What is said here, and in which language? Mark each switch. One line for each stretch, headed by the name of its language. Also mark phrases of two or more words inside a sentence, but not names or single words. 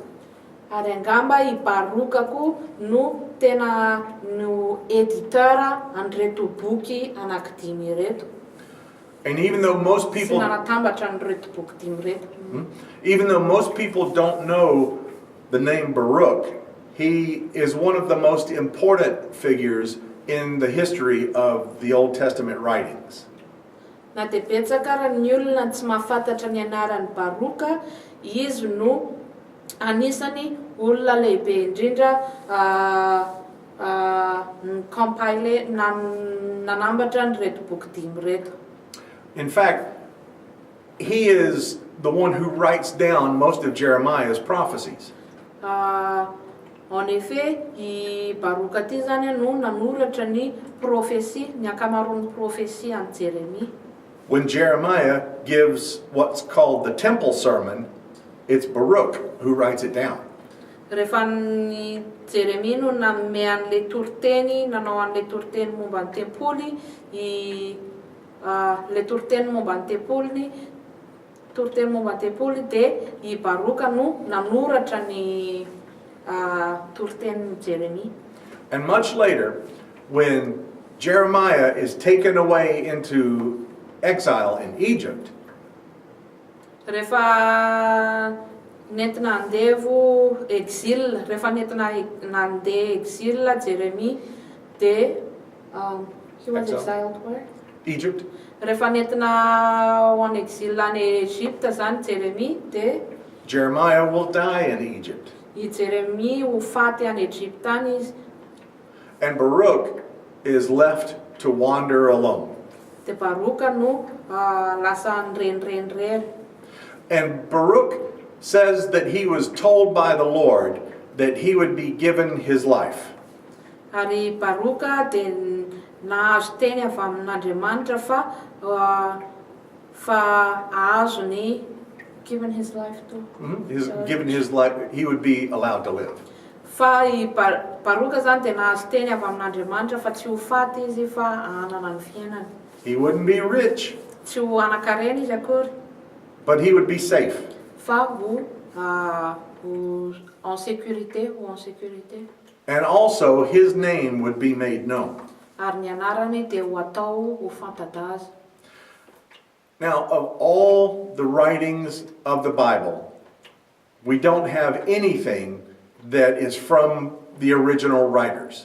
Malagasy: Ary angamba i Barukako no tena no editeur an'ireto boky anankidimy reto.
English: And even though most
Malagasy: Sy
English: people
Malagasy: nanatambatra an'ireto boky dimy reto.
English: even though most people don't know the name Baruch, he is one of the most important figures in the history of the Old Testament writings.
Malagasy: Na dia betsaka raha ny olona tsy mahafantatra ny anaran'ny Baroka, izy no anisany olona lehibe indrindra nanambatra ny reto boky dimy reto.
English: In fact, he is the one who writes down most of Jeremiah's prophecies.
French: En effet,
Malagasy: i Baroka ty zany no nanoratra ny profesia, ny akamaroan'ny profesia an Jeremia.
English: When Jeremiah gives what's called the temple sermon, it's Baruch who writes it down.
Malagasy: Rehefa ny Jeremia no nanome an'le toriteny, nanao an'le toriteny momba ny tempoly, le toriteny momba ny tempoly, dia i Baroka no nanoratra ny toriteny Jeremia.
English: And much later, when Jeremiah is taken away into exile in Egypt,
Malagasy: Rehefa nentina handevo exil, rehefa nentina nandeha exil Jeremia, dia
English: he was exiled where? Egypt,
Malagasy: Rehefa nentina ho an exil any Egypte zany Jeremia, dia
English: Jeremiah will die in Egypt.
Malagasy: I Jeremia ho faty any Egypte any izy.
English: And Baruch is left to wander alone.
Malagasy: Dia Baroka no lasa nirenirenirery.
English: And Baruch says that he was told by the Lord that he would be given his life.
Malagasy: Ary Baroka dia nahazo teny avy amin'Andriamanitra fa ahazo ny
English: given his life too. Given his life, he would be allowed to live.
Malagasy: Fa i Baroka zany dia nahazo teny avy amin'Andriamanitra fa tsy ho faty izy fa hanana ny fiainany.
English: He wouldn't be rich,
Malagasy: Tsy ho anakarena izy akory,
English: but he would be safe.
Malagasy: fa ho
French: en sécurité.
English: And also his name would be made known.
Malagasy: Ary ny anarany dia ho atao ho fantadaza.
English: Now, of all the writings of the Bible, we don't have anything that is from the original writers.